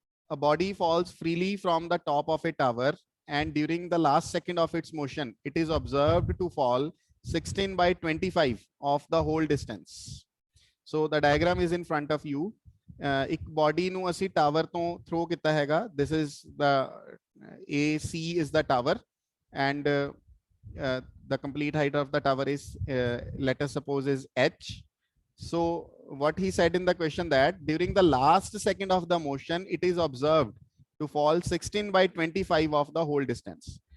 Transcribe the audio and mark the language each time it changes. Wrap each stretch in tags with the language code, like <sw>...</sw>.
<en>a body falls freely from the top of a tower, and during the last second of its motion, it is observed to fall 16/25 of the whole distance. So the diagram is in front of you.</en> <pa>एक body ਨੂੰ ਅਸੀਂ tower ਤੋਂ throw ਕੀਤਾ ਹੈਗਾ.</pa> <en>This is the AC is the tower, and the complete height of the tower is let us suppose is h. So what he said in the question that during the last second of the motion, it is observed to fall 16/25 of the whole distance.</en>